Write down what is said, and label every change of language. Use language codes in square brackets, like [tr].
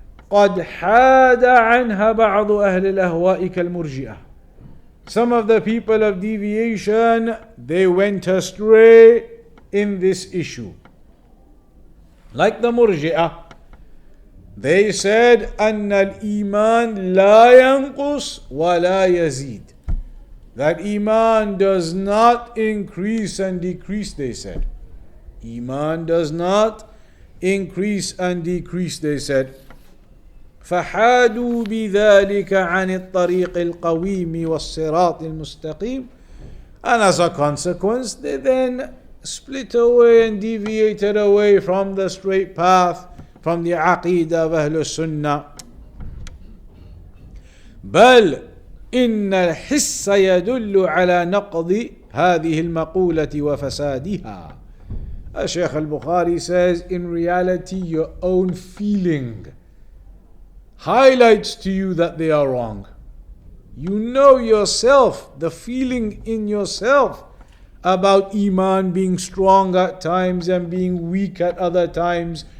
[ar] قد حاد عنها بعض أهل الأهواء كالمرجئة. [en] Some of the people of deviation, they went astray in this issue. Like the Murji'ah, they said [ar] أن الإيمان لا ينقص ولا يزيد. [en] That Iman does not increase and decrease, they said. Iman does not increase and decrease, they said. [ar] فحادوا بذلك عن الطريق القويم والصراط المستقيم. [en] And as a consequence, they then split away and deviated away from the straight path, from the Aqidah of Ahl-Sunnah. [ar] بل إن الحس يدل على نقض هذه المقولة وفسادها. [en] Shaykh al-Bukhari says, in reality, your own feeling highlights to you that they are wrong. You know yourself, the feeling in yourself about Iman being strong at times and being weak at other times.